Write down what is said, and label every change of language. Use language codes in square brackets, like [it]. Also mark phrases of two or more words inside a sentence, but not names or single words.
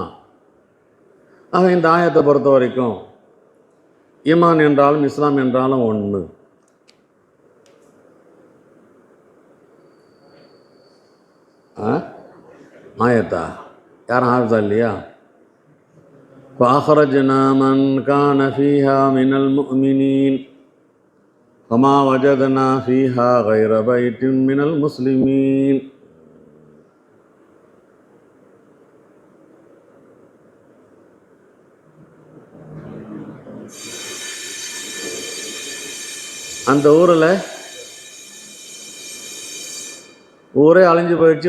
[ta] ஆக இந்த ஆயத்தை பொறுத்த வரைக்கும் ஈமான் என்றாலும் இஸ்லாம் என்றாலும் ஒன்று. ஆயத்தா யாரும் ஆகுதா இல்லையா? [ar] فأخرجنا من كان فيها من المؤمنين فما وجدنا فيها غير بيت من المسلمين. [ta] அந்த ஊரில் ஊரே அழிஞ்சு போயிடுச்சு.